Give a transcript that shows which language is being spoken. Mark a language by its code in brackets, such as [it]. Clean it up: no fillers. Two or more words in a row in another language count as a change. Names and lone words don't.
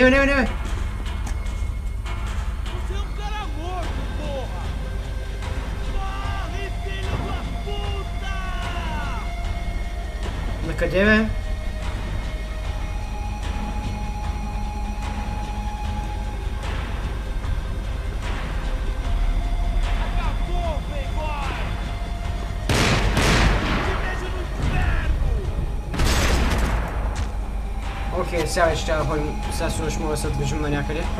[pt] Você é um cara morto, porra! Morre, filho da puta! [bg] На къде, бе? [pt] Acabou, playboy! Te vejo no inferno! [bg] Окей, сега вече трябва да ходим. Сега сигурно ще мога да се движим на някъде.